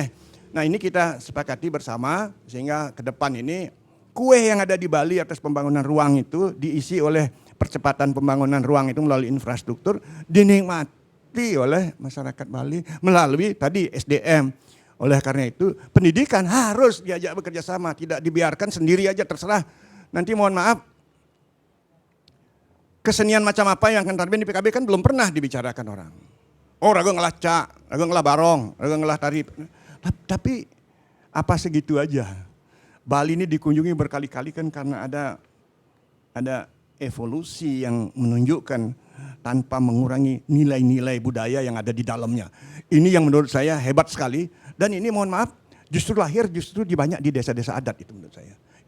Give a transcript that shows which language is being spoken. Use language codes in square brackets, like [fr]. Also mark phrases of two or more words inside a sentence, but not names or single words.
[id] Nah ini kita sepakati bersama sehingga ke depan ini kue yang ada di Bali atas pembangunan ruang itu diisi oleh percepatan pembangunan ruang itu melalui infrastruktur dinikmati oleh masyarakat Bali melalui tadi SDM. Oleh karena itu pendidikan harus diajak bekerja sama, tidak dibiarkan sendiri aja terserah. Nanti mohon maaf, kesenian macam apa yang akan terbit di PKB kan belum pernah dibicarakan orang. [ban] Oh ragu ngelah cak, ragu ngelah barong, ragu ngelah tari. [id] Tapi apa segitu aja. Bali ini dikunjungi berkali-kali kan karena ada evolusi yang menunjukkan tanpa mengurangi nilai-nilai budaya yang ada di dalamnya. Ini yang menurut saya hebat sekali dan ini mohon maaf justru lahir di banyak di desa-desa adat itu menurut saya.